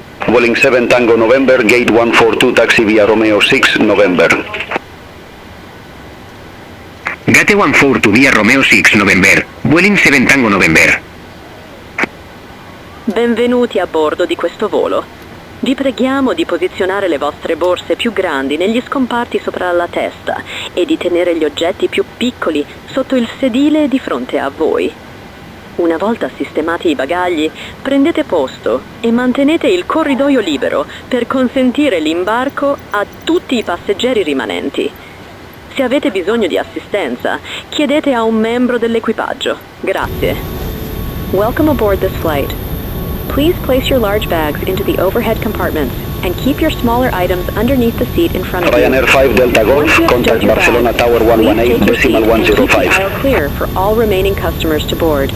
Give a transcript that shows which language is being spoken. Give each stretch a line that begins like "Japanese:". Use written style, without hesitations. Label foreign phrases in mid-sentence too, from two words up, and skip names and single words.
English: Vueling 7 Tango November, gate 142 taxi via Romeo 6 November. Gate 142 via Romeo 6 November, Vueling 7 Tango November.
Italian: Benvenuti a bordo di questo volo. Vi preghiamo di posizionare le vostre borse più grandi negli scomparti sopra la testa e di tenere gli oggetti più piccoli sotto il sedile di fronte a voi. Una volta sistemati i bagagli, prendete posto e mantenete il corridoio libero per consentire l'imbarco a tutti i passeggeri rimanenti. Se avete bisogno di assistenza, chiedete a un membro dell'equipaggio. Grazie.
English: Welcome aboard this flight. Please place your large bags into the overhead compartments and keep your smaller items underneath the seat in front of you. Ryanair 5 Delta Golf, Once you have contact stowed your Barcelona bags, Tower please 118, take your seat decimal and keep the 105. aisle clear for all remaining customers to board.